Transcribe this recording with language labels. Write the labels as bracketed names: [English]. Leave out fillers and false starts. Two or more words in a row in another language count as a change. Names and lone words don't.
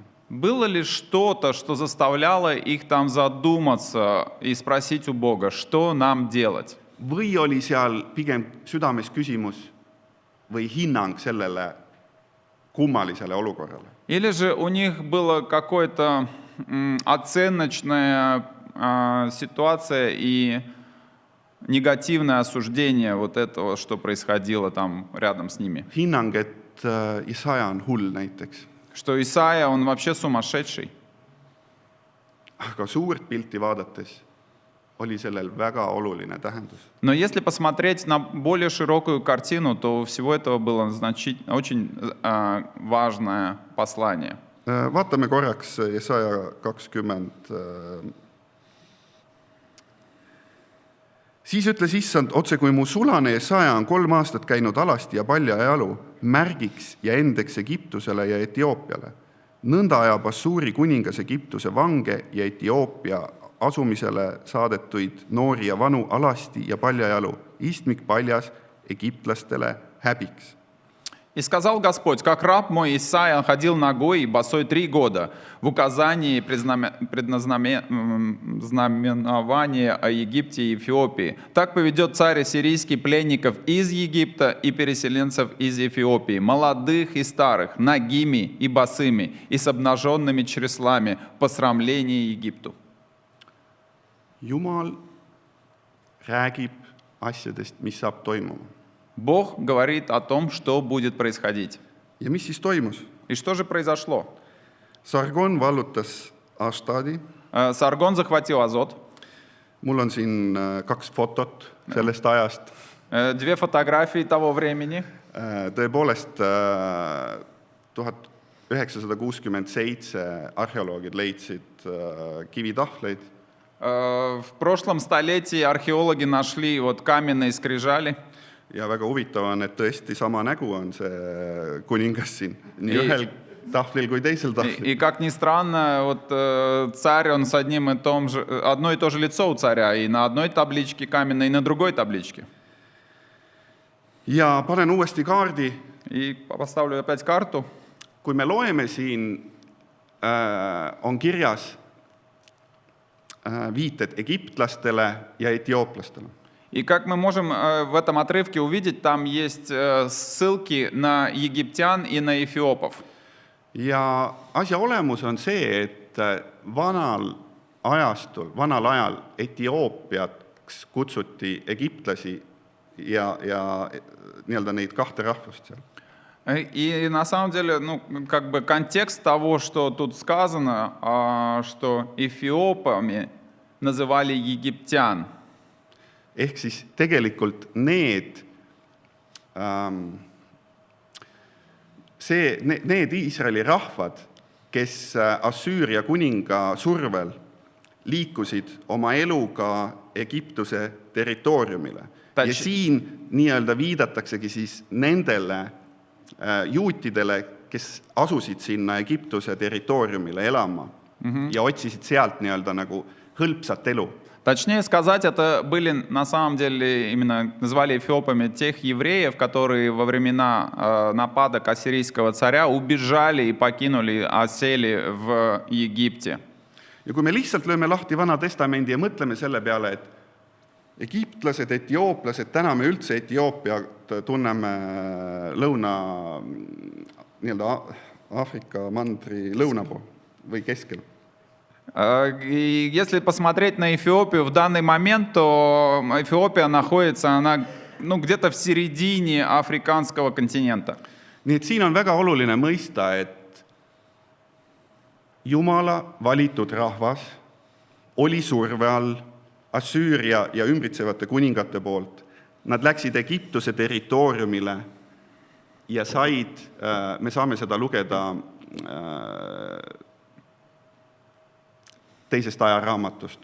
[Russian] Было ли что-то, что заставляло их там задуматься и спросить у Бога, что нам делать? [Estonian] Või oli seal pigem südames küsimus või hinnang sellele kummalisele olukorrale? [Russian] Или же у них была какая-то оценочная ситуация и негативное осуждение вот этого, что происходило там рядом с ними? [Estonian] Hinnang, et Isaia on hull näiteks. [Russian] Что Исаия, он вообще сумасшедший. [Estonian] Aga suurt pilti vaadates oli sellel väga oluline tähendus. [Russian] Но если посмотреть на более широкую картину, то у всего этого было очень важное послание. [Estonian] Vaatame korraks Jesaja 20 Siis ütles issand, otse kui mu sulane Jesaja on 3 aastat käinud alasti ja paljajalu, märgiks ja endeks Egiptusele ja Etioopiale. Nõnda ajab Assuuri kuningas Egiptuse vange ja Etioopia asumisele saadetuid noori ja vanu alasti ja paljajalu, istmik paljas Egiptlastele häbiks. [Russian] И сказал Господь, как раб мой Исаия ходил нагой и босой 3 года в указании предзнаменования о Египте и Эфиопии, так поведет царь ассирийский пленников из Египта и переселенцев из Эфиопии, молодых и старых, нагими и босыми, и с обнаженными чреслами, посрамление Египту. [Estonian] Jumal räägib asjadest, mis saab toimuma. [Russian] Бог говорит о том, что будет происходить. [Estonian] Ja mis siis toimus? [Russian] И что же произошло? [Estonian] Sargon vallutas Ashtadi. [Russian] Саргон захватил Азот. [Estonian] Mul on siin 2 fotot sellest ajast. [Russian] 2 фотографии того времени. [Estonian] Tõepoolest 1967 arheoloogid leidsid kivitahvleid. [Russian] В прошлом столетии археологи нашли вот каменные скрижали. [Estonian] Ja väga huvitav on, et tõesti sama nägu on see kuningas siin, nii ühel tahvlil kui teisel tahvlil. [Russian] И как ни странно, вот царь, он с одно и то же лицо у царя, и на одной табличке каменной, и на другой табличке. [Estonian] Ja panen uuesti kaardi. [Russian] И поставлю опять карту. [Estonian] Kui me loeme siin, on kirjas viited egiptlastele ja etiooplastele. [Russian] И как мы можем в этом отрывке увидеть, там есть ссылки на египтян и на эфиопов. [Estonian] Ja asja olemus on see, et vanal ajal Etioopiaks kutsuti egiptlasi ja nii-öelda neid 2 rahvust seal. [Russian] И на самом деле, как бы контекст того, что тут сказано, что эфиопами называли египтян. [Estonian] Ehk siis tegelikult need Iisraeli rahvad, kes Assüüria kuninga survel liikusid oma eluga Egiptuse territooriumile. Ja siin nii-öelda viidataksegi siis nendele juutidele, kes asusid sinna Egiptuse territooriumile elama ja otsisid sealt nii-öelda nagu hõlpsat elu. [Russian] Точнее сказать, это были на самом деле, именно назвали эфиопами тех евреев, которые во времена нападок ассирийского царя убежали и покинули, осели в Египте. [Estonian] Ja kui me lihtsalt lööme lahti Vana Testamendi ja mõtleme selle peale, et egiptlased, etiooplased, täna me üldse Etioopiat tunneme nii-öelda Aafrika mandri lõuna pool või keskel. [Russian] И если посмотреть на Эфиопию в данный момент, то Эфиопия находится, она где-то в середине африканского континента. [Estonian] Nii et siin on väga oluline mõista, et Jumala valitud rahvas oli surve all Assüüria ja ümbritsevate kuningate poolt. Nad läksid Egiptuse territooriumile ja me saame seda lugeda teisest ajaraamatust.